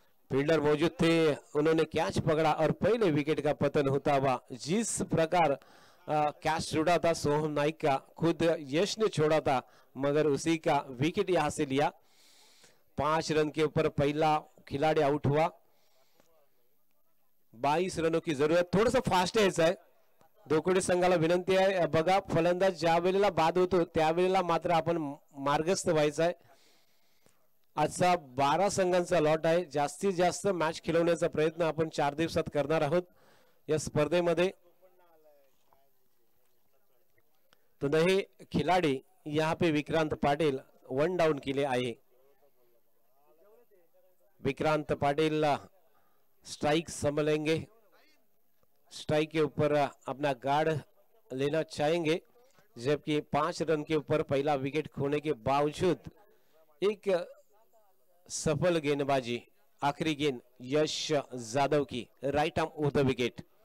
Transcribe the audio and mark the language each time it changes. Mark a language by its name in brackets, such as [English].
[Hindi] Fielder मौजूद थे, उन्होंने कैच पकड़ा और पहले विकेट का पतन होता हुआ। जिस प्रकार कैच छूटा था सोहम नाइक का, खुद यश ने छोड़ा था, मगर उसी का विकेट यहां से लिया। 5 रन के ऊपर पहला खिलाड़ी आउट हुआ। [Marathi] 22 रनों की जरूरत, थोडंसं फास्ट यायचं आहे। धोकोडे संघाला विनंती आहे, बघा फलंदाज ज्या वेळेला बाद होतो त्यावेळेला मात्र आपण मार्गस्थ व्हायचं आहे। आजचा 12 संघांचा लॉट आहे, जास्तीत जास्त मॅच खेळवण्याचा प्रयत्न आपण 4 दिवसात करणार आहोत या स्पर्धेमध्ये। [Hindi] तो नए खिलाड़ी यहाँ पे विक्रांत पाटिल 1 डाउन के लिए आए। विक्रांत पाटिल स्ट्राइक संभलेंगे, स्ट्राइक के ऊपर अपना गार्ड लेना चाहेंगे, जबकि 5 रन के ऊपर पहला विकेट खोने के बावजूद एक सफल गेंदबाजी, आखिरी गेंद यश जादव की right arm of the wicket.